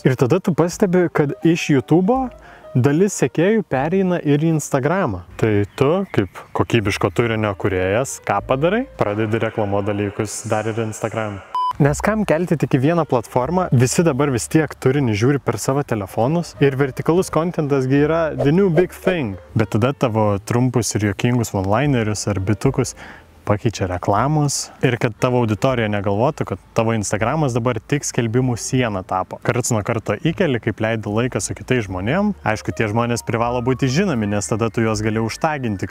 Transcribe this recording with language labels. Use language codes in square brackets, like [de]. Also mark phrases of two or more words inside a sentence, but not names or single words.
[lt] Ir tada tu pastebi, kad iš YouTube'o dalis sekėjų pereina ir į Instagramą. Tai tu, kaip kokybiško turinio kūrėjas, ką padarai? Pradedi reklamuoti dalykus dar ir Instagram'e. Nes kam kelti tik į vieną platformą, visi dabar vis tiek turinį žiūri per savo telefonus ir vertikalus kontentas yra [en] the new big thing. [lt] Bet tada tavo trumpus ir juokingus one-linerius ar bitukus pakeičia reklamos ir kad tavo auditorija negalvotų, kad tavo Instagramas dabar tik skelbimų siena tapo. Karts nuo karto įkeli, kaip leidi laiką su kitais žmonėm. Aišku, tie žmonės privalo būti žinomi, nes tada tu juos gali užtaginti.